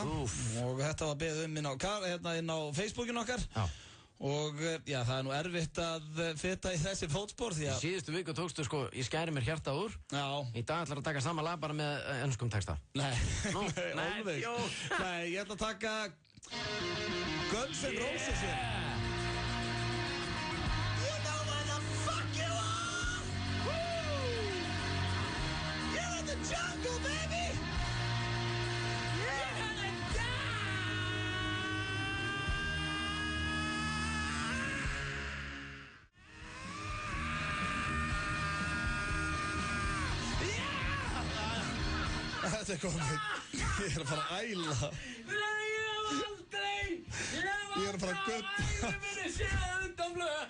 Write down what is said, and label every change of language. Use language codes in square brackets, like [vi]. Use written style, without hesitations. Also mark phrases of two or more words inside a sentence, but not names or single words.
[is] Og þetta var beðið inn á Facebookinu okkar. Já. Og það er nú erfitt að feta í þessi fótspor því að... Í síðustu viku tókstu ég skæri mér hjarta úr. Já. Í dag ætlar að taka sama lag bara með enskum texta. Nei. Nei, jú. Nei, ég ætla að taka Guns N' Roses. [en] You know where the fuck you are! Woo! You're in the jungle, baby! You're gonna die! [is] Þetta er komið. Ég er að fara að æla. Nei, ég hef aldrei ævi minni séð utan blöð.